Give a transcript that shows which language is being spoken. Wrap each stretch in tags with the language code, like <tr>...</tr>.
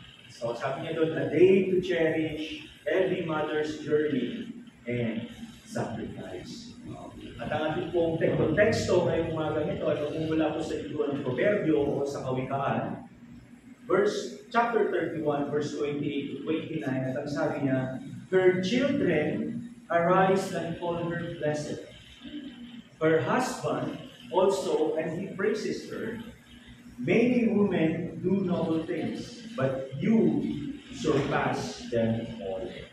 <en>So</en> <tl>sabi niya doon,</tl> <en>a day to cherish every mother's journey and sacrifice.</en> <tl>At ang ating pong konteksto ngayong umagang ito ay magmumula po sa libro ng Proverbio o sa Kawikaan, chapter 31, verse 28 to 29, at ang sabi niya,</tl> <en>her children arise and call her blessed. Her husband also, and he praises her. Many women do noble things, but you surpass them all.</en>